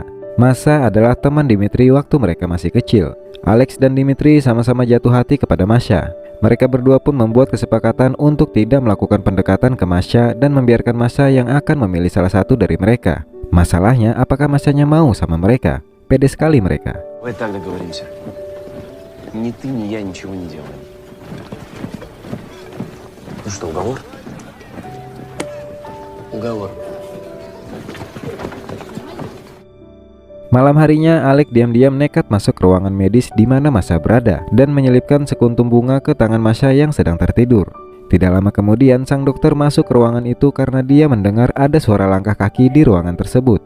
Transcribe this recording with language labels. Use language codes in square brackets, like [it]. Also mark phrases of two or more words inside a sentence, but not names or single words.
[id] Masha adalah teman Dimitri waktu mereka masih kecil. Alex dan Dimitri sama-sama jatuh hati kepada Masha. Mereka berdua pun membuat kesepakatan untuk tidak melakukan pendekatan ke Masha dan membiarkan Masha yang akan memilih salah satu dari mereka. Masalahnya, apakah Masanya mau sama mereka? Pede sekali mereka. [ru] Ни ты, ни я ничего не делаем. Ну что, уговор? Уговор. [id] Malam harinya, Alek diam-diam nekat masuk ke ruangan medis di mana Masha berada dan menyelipkan sekuntum bunga ke tangan Masha yang sedang tertidur. Tidak lama kemudian, sang dokter masuk ke ruangan itu karena dia mendengar ada suara langkah kaki di ruangan tersebut.